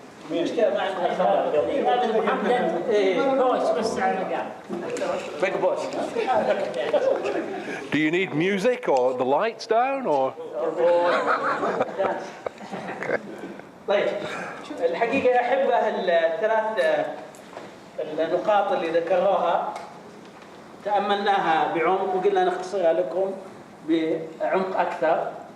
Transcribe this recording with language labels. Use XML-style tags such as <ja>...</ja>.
<ar>مشكلة مع بوس بس على المقام.</ar> <en>Big boss. Do you need music or the lights down or?</en> <ar>طيب الحقيقة أحب الثلاث النقاط اللي ذكروها تأملناها بعمق وقلنا نختصرها لكم بعمق أكثر.</ar>